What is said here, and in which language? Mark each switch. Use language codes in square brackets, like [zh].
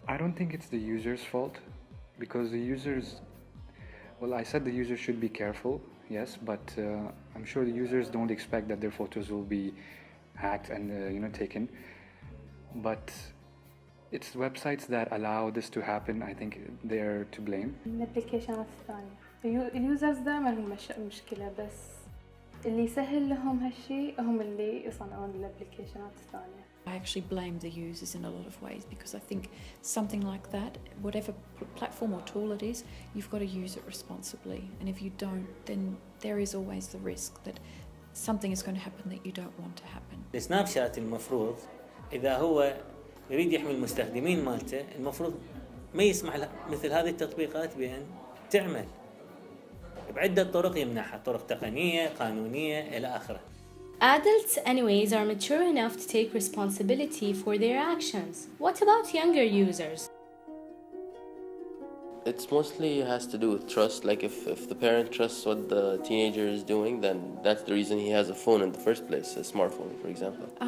[en] I don't think it's the user's fault, because the users, well, I said the users should be careful, yes, but I'm sure the users don't expect that their photos will be hacked and taken. But it's websites that allow this to happen. I think they're to blame. [ar] الابلكيشنات الثانية اليوزرز دائما هم مشكلة، بس اللي يسهل لهم هالشيء هم اللي يصنعون الابلكيشنات الثانية. [en] I actually blame the users in a lot of ways, because I think something like that, whatever platform or tool it is, you've got to use it responsibly. And if you don't, then there is always the risk that something is going to happen that you don't want to happen. [ar] السناب شات المفروض إذا هو يريد يحمي المستخدمين مالته، المفروض ما يسمح له مثل هذه التطبيقات بأن تعمل بعدة طرق يمنعها، طرق تقنية، قانونية إلى آخره. [en] Adults anyways are mature enough to take responsibility for their actions. What about younger users? It's mostly has to do with trust. Like if the parent trusts what the teenager is doing, then that's the reason he has a phone in the first place, a smartphone, for example.